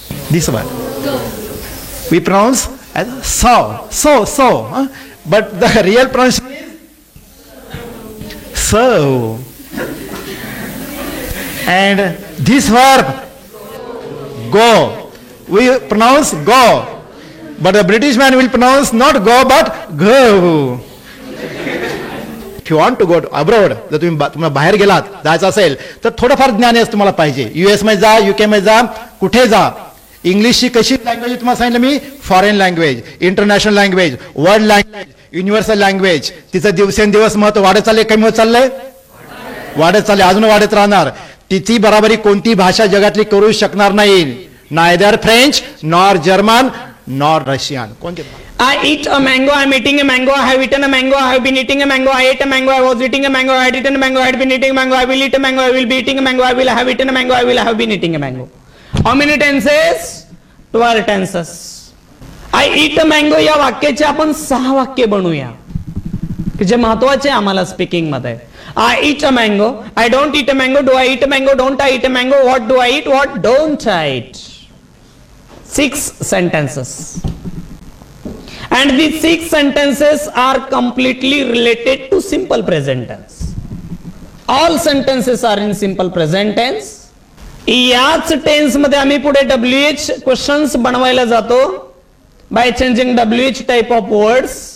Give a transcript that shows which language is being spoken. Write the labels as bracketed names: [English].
[English] This one we pronounce as so, but the real pronunciation is so. And this verb go, we pronounce go, but the British man will pronounce not go but go. If you want to go abroad, [Marathi] जर तुम्ही बाहेर गेलात, जायचं असेल तर थोडंफार ज्ञान तुम्हाला पाहिजे. US मध्ये जा, UK मध्ये जा, कुठे जा. इंग्लिशची कशी लँग्वेज तुम्हाला सांगितलं मी? [English] Foreign language, international language, world language, universal language. [Marathi] तिचं दिवसेंदिवस महत्व वाढत चाललंय, कमी होत चाललंय? वाढत चालले, अजून वाढत राहणार. तिची बराबरी कोणती भाषा जगातली करू शकणार नाही. [English] Neither French nor German nor Russian. [Marathi] कोणते? [English] I eat a mango, I am eating a mango, I have eaten a mango, I have been eating a mango, I ate a mango, I was eating a mango, I had eaten a mango, I had been eating a mango, I will eat a mango, I will be eating a mango, I will have eaten a mango, I will have been eating a mango. How many tenses? 12 tenses. I eat a mango [Marathi] या वाक्याचे आपण 6 वाक्य बनवूया की जे महत्वाचे आम्हाला speaking मध्ये. [English] I eat a mango, I don't eat a mango, do I eat a mango, don't I eat a mango, what do I eat, what don't I eat. 6 sentences. And these 6 sentences are completely related to simple present tense. All sentences are in simple present tense. [Marathi] याच tense मध्ये आम्ही पुढे WH questions बनवायला जातो [English] By changing WH type of words.